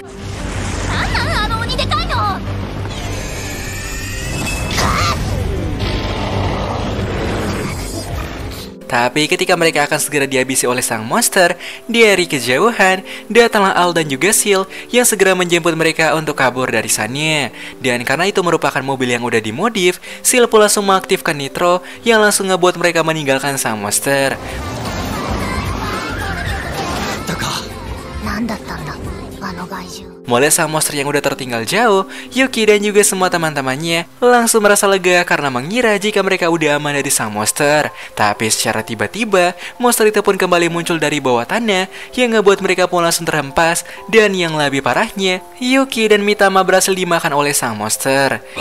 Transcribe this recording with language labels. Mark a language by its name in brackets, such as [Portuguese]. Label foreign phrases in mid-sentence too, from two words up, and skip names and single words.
[Indonesian] Tapi ketika mereka akan segera dihabisi oleh sang monster, dari kejauhan, datanglah Al dan juga Seal yang segera menjemput mereka untuk kabur dari sana. Dan karena itu merupakan mobil yang udah dimodif, Seal pun langsung mengaktifkan nitro yang langsung ngebuat mereka meninggalkan sang monster. [Japanese] 何だったんだあの害獣 [Indonesian] Mulai sang monster yang udah tertinggal jauh, Yuki dan juga semua teman-temannya langsung merasa lega karena mengira jika mereka udah aman dari sang monster. Tapi secara tiba-tiba, monster itu pun kembali muncul dari bawah tanah yang ngebuat mereka pun langsung terhempas. Dan yang lebih parahnya, Yuki dan Mitama berhasil dimakan oleh sang monster.